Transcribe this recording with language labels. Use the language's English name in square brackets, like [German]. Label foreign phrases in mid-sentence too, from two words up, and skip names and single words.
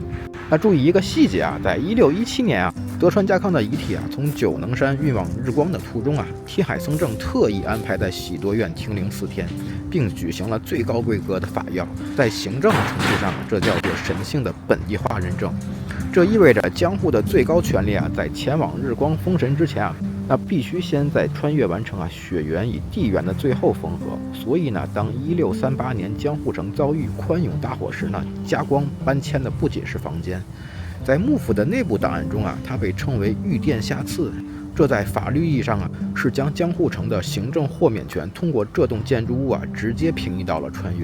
[Chinese] 那注意一個細節啊，在1617年啊，德川家康的遺體啊從九能山運往日光的途中啊，天海僧正特意安排在喜多院停靈4天，並舉行了最高規格的法要。在行政程序上，這叫做神性的本地化認證。這意味着江戶的最高權力啊，在前往日光封神之前啊，那必須先在穿越完成啊血緣與地緣的最後縫合。所以呢，當1638年江戶城遭遇寬永大火時呢，家光搬遷的不僅是房間，在幕府的內部檔案中啊，它被稱為御殿下賜。這在法律意義上啊，是將江戶城的行政豁免權通過這棟建築物啊，直接平移到了穿越。